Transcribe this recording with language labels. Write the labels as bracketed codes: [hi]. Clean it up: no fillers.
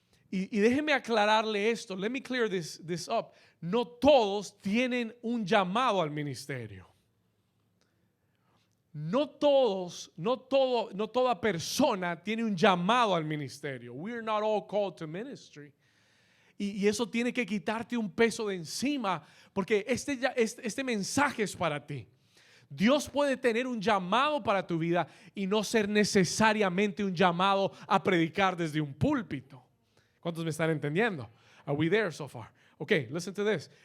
[es] Y déjeme aclararle esto. [en] Let me clear this up. [es] No todos tienen un llamado al ministerio. No toda persona tiene un llamado al ministerio. [en] We are not all called to ministry. [es] Y eso tiene que quitarte un peso de encima, porque este mensaje es para ti. Dios puede tener un llamado para tu vida y no ser necesariamente un llamado a predicar desde un púlpito. ¿Cuántos me están entendiendo? [en] Are we there so far? Okay, listen to this.